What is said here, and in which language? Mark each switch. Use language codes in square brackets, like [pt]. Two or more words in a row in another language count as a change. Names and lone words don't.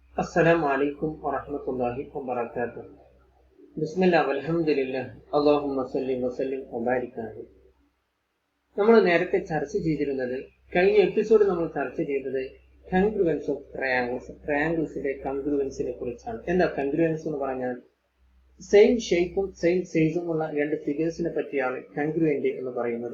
[ar] السلام عليكم ورحمة الله وبركاته. بسم الله والحمد لله اللهم صل وسلم وبارك عليه. [ml] നമ്മൾ നേരത്തെ ചർച്ച ചെയ്തിരുന്നത്, കഴിഞ്ഞ എപ്പിസോഡ് നമ്മൾ ചർച്ച ചെയ്തത് [en] congruence of triangles [ml] കൺഗ്രുവൻസിനെ കുറിച്ചാണ്. എന്താ കൺഗ്രുവൻസ് എന്ന് പറഞ്ഞാൽ? [en] same shape same size [ml] ഉള്ള രണ്ട് ഫിഗേഴ്സിനെ പറ്റിയാണ് കൺഗ്രുവന്റ് എന്ന് പറയുന്നത്.